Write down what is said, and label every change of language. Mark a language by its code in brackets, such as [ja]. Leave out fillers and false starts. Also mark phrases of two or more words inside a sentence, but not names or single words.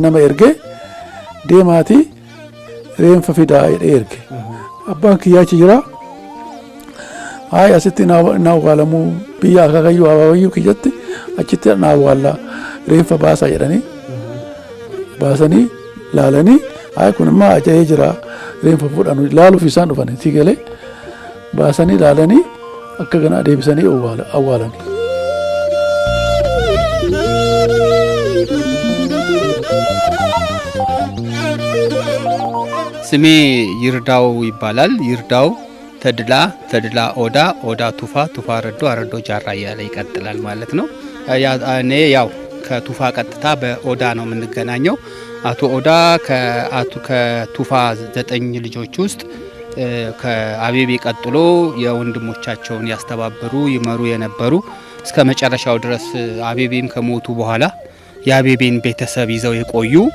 [om] nama ergee deemaatii reenfa fidaa jedhee erge abbaan kiyyaa achi jira Ay asitti na awwaalamu biyya akaakayyuu abaabayyuu kiyyatti achitti na awwaalla reeffa baasaa jedhanii baasanii laalanii ay kun immoo aja'ee jira reeffa fudhanu laaluuf isaan dhufan tigalee baasanii laalanii akka ganaa deebisanii awwaalanii. [am] ስሜ ይርዳው ይባላል። ይርዳው ተድላ ኦዳ ቱፋ አረዶ ጃራ እያለ ይቀጥላል ማለት ነው። እኔ ያው ከቱፋ ቀጥታ በኦዳ ነው የምንገናኘው። አቶ ኦዳ ከቱፋ 9 ልጆች ውስጥ ከአቤቤ ቀጥሎ የወንድሞቻቸውን ያስተባበሩ ይመሩ የነበሩ እስከ መጨረሻው ድረስ አቤቤም ከሞቱ በኋላ የአቤቤን ቤተሰብ ይዘው የቆዩ